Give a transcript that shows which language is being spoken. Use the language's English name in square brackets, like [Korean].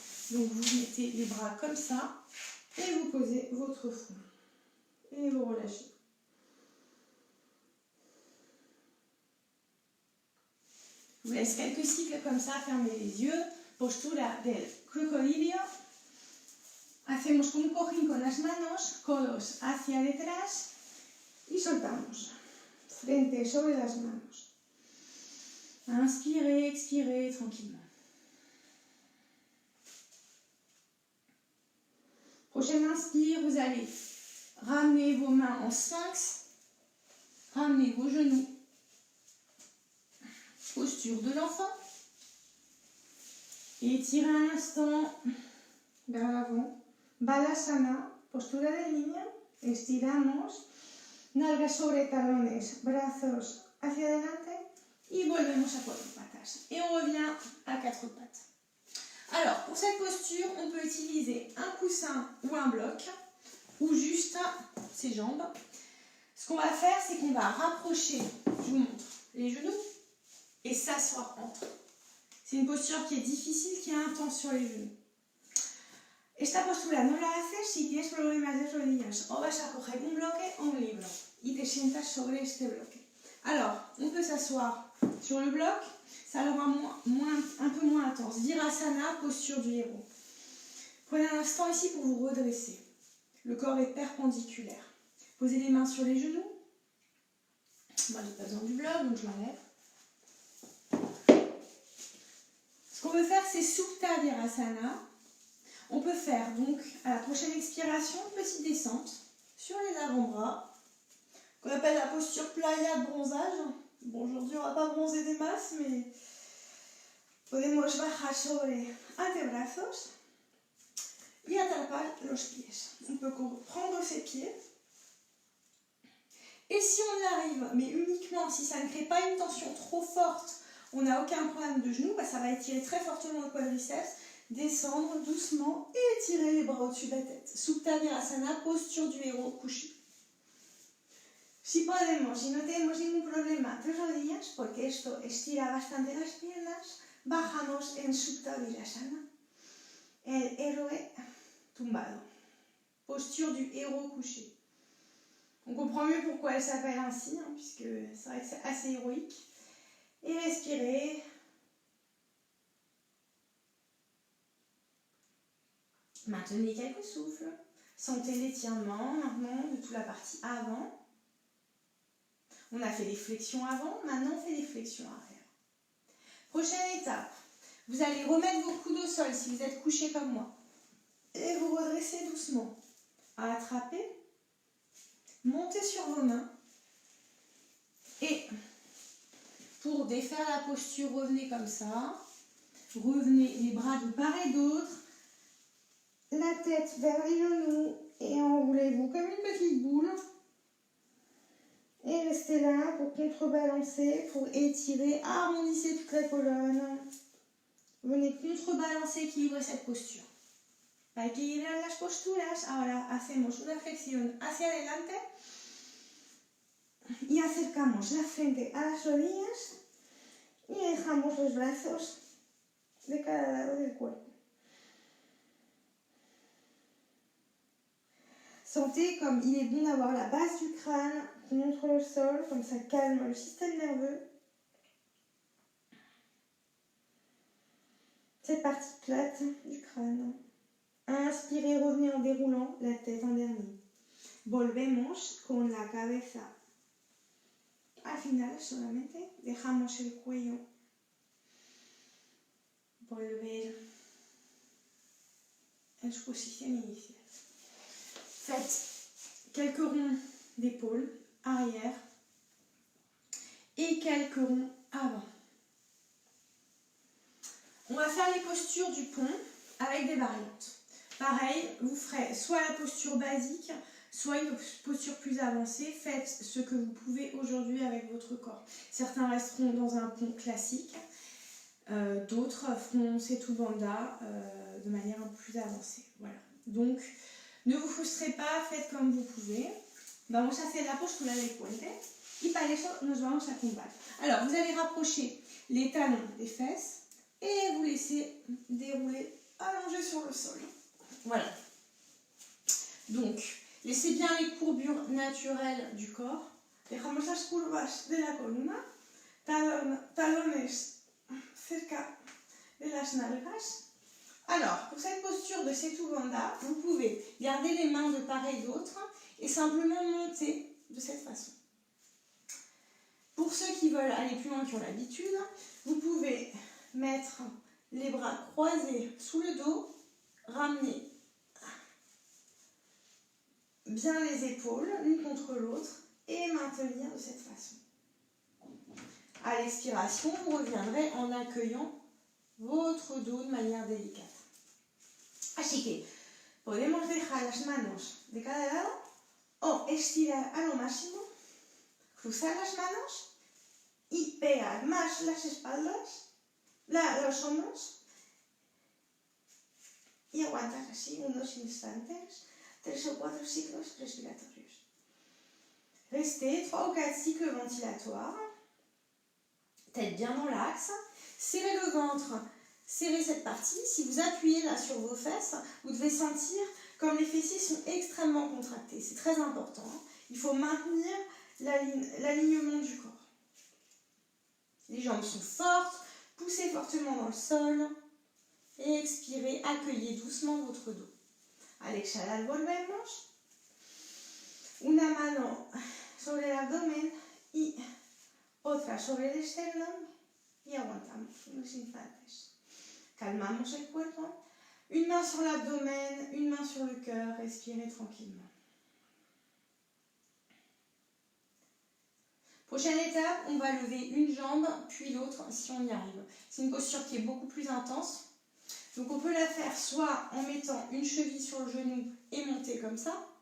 [French] Donc vous mettez les bras comme ça et vous posez votre front et vous relâchez. Je vous laisse quelques cycles comme ça, fermez les yeux. [Spanish] Postura del crocodilio. Hacemos un cojín con las manos, codos hacia detrás y soltamos. Frente sobre las manos. [French] Inspirez, expirez tranquillement. Prochaine inspire, vous allez ramener vos mains en sphinx, ramener vos genoux. Posture de l'enfant. Et étirez un instant vers l'avant. [Spanish] Balasana, postura de niña. Estiramos. Nalgas sobre talones, brazos hacia adelante y volvemos a 4 patas. [French] Et on revient à 4 pattes. Alors, pour cette posture, on peut utiliser un coussin ou un bloc, ou juste ses jambes. Ce qu'on va faire, c'est qu'on va rapprocher, je vous montre, les genoux et s'asseoir entre. C'est une posture qui est difficile, qui est intense sur les genoux. [Spanish] Esta postura no la haces si tienes problemas de rodillas o vas a coger un bloque o un libro y te sientas sobre este bloque. [French] Alors, on peut s'asseoir sur le bloc, ça aura un peu moins intense. Virasana, posture du héros. Prenez un instant ici pour vous redresser. Le corps est perpendiculaire. Posez les mains sur les genoux. Moi, j'ai pas besoin du bloc, donc je m'enlève. Ce qu'on veut faire, c'est Supta Virasana. On peut faire donc, à la prochaine expiration, petite descente sur les avant-bras, qu'on appelle la posture playa de bronzage. Bon, aujourd'hui, on ne va pas bronzer des masses, mais [Spanish] podemos bajar sobre antebrazos y atrapar los pies. [French] On peut prendre ses pieds. Et si on y arrive, mais uniquement si ça ne crée pas une tension trop forte, on n'a aucun problème de genou, bah ça va étirer très fortement le quadriceps. Descendre doucement et étirer les bras au-dessus de la tête. Supta Virasana, posture du héros couché. [Spanish] Si podemos, si no tenemos ningún problema de rodillas, porque esto estira bastante las piernas, bajamos en Supta Virasana. El héroe tumbado. [French] Posture du héros couché. On comprend mieux pourquoi elle s'appelle ainsi, hein, puisque c'est vrai que c'est assez héroïque. Et respirez. Maintenez quelques souffles. Sentez l'étirement maintenant de toute la partie avant. On a fait les flexions avant, maintenant on fait les flexions arrière. Prochaine étape, vous allez remettre vos coudes au sol si vous êtes couché comme moi. Et vous redressez doucement. Attrapez. Montez sur vos mains. Et pour défaire la posture, revenez comme ça. Revenez les bras de part et d'autre. La tête vers les genoux et enroulez-vous comme une petite boule. Et restez là pour contrebalancer, pour étirer, harmoniser toute la colonne. Venez contrebalancer, équilibrer cette posture. [Spanish] Para equilibrar las posturas, ahora hacemos una flexión hacia adelante y acercamos la frente a las rodillas y dejamos los brazos de cada lado del cuerpo. [French] Sentez comme il est bon d'avoir la base du crâne contre le sol, comme ça calme le système nerveux. Cette partie plate du crâne. Inspirez, revenez en déroulant la tête en dernier. [Spanish] Volvemos con la cabeza. Al final solamente dejamos el cuello. Volver en su posición inicial. [French] Faites quelques ronds d'épaule arrière et quelques ronds avant. On va faire les postures du pont avec des variantes. Pareil, vous ferez soit la posture basique, soit une posture plus avancée. Faites ce que vous pouvez aujourd'hui avec votre corps. Certains resteront dans un pont classique, d'autres feront Setu Bandha de manière un peu plus avancée. Voilà. Donc, ne vous frustrez pas, faites comme vous pouvez. [Spanish] Vamos a hacer la postura del puente y para eso nos vamos a tumbar. [French] Alors, vous allez rapprocher les talons des fesses et vous laissez dérouler, allonger sur le sol. Voilà. Donc, laissez bien les courbures naturelles du corps. [Spanish] Dejamos las curvas de la columna, talones cerca de las nalgas. [French] Alors, pour cette posture de Setu Bandha, vous pouvez garder les mains de part et d'autre et simplement monter de cette façon. Pour ceux qui veulent aller plus loin, qui ont l'habitude, vous pouvez mettre les bras croisés sous le dos, ramener bien les épaules l'une contre l'autre et maintenir de cette façon. À l'expiration, vous reviendrez en accueillant votre dos de manière délicate. [Spanish] Así que podemos dejar las manos de cada lado o estirar a lo máximo, cruzar las manos y pegar más las espaldas, los hombros y aguantar así unos instantes, [French] 3 ou 4 cycles [Spanish] respiratorios. [French] Restez 3 ou 4 cycles ventilatoires, tête mettre bien dans l'axe. Serrez le ventre, serrez cette partie. Si vous appuyez là sur vos fesses, vous devez sentir comme les fessiers sont extrêmement contractés. C'est très important. Il faut maintenir l'alignement du corps. Les jambes sont fortes, poussez fortement dans le sol. Et expirez, accueillez doucement votre dos. [Spanish] Al exhalar volvemos. Una mano sobre el abdomen y otra sobre el esternón y aguantamos unos instantes. Calmamos el cuerpo. [French] Une main sur l'abdomen, une main sur le cœur. Respirez tranquillement. Prochaine étape, on va lever une jambe puis l'autre si on y arrive. C'est une posture qui est beaucoup plus intense. Donc on peut la faire soit en mettant une cheville sur le genou et monter comme ça.